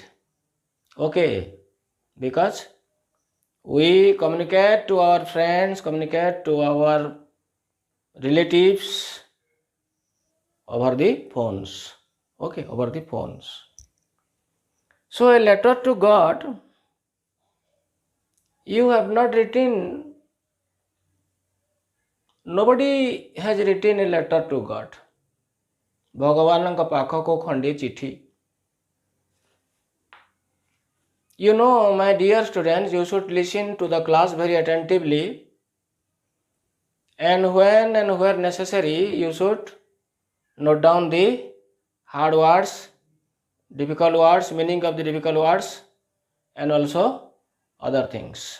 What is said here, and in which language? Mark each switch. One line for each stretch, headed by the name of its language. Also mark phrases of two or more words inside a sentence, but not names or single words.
English: Okay, because we communicate to our friends, communicate to our relatives over the phones. Okay, over the phones. So a letter to God, you have not written, nobody has written a letter to God.
Odia: ଭଗବାନଙ୍କ ପାଖକୁ ଖଣ୍ଡିଏ ଚିଠି.
English: You know, my dear students, you should listen to the class very attentively, and when and where necessary, you should note down the hard words, difficult words, meaning of the difficult words, and also other things.